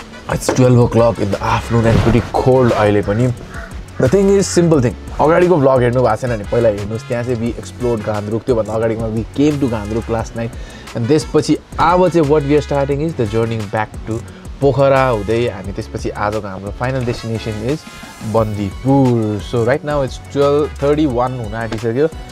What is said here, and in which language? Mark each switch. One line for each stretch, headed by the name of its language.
English: It's 12 o'clock in the afternoon and pretty cold
Nepali: अहिले पनि.
English: The thing is simple thing.
Nepali: अगाडिको vlog हेर्नु भएको छैन भने पहिला हेर्नुस् त्यहाँ चाहिँ
English: we explored Gandruk.
Nepali: त्यो भन्दा अगाडिमा
English: we came to Gandruk last night and
Nepali: त्यसपछि अब चाहिँ
English: what we are starting is the journey back to
Nepali: Pokhara हुँदै हामी त्यसपछि आजको हाम्रो
English: final destination is Bandipur. So right now it's 12:31
Nepali: हुन आँटिसक्यो.